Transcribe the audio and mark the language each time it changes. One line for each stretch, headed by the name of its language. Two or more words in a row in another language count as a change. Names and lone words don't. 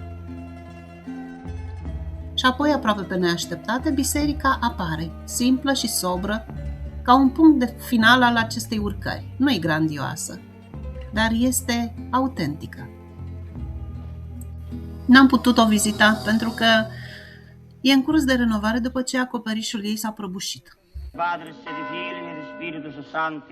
Romanian: Și apoi, aproape pe neașteptate, biserica apare, simplă și sobră, ca un punct de final al acestei urcări. Nu e grandioasă, dar este autentică. N-am putut o vizita pentru că e în curs de renovare după ce acoperișul ei s-a prăbușit.
Italian: Padre, e di Figlio e di Spirito Santo.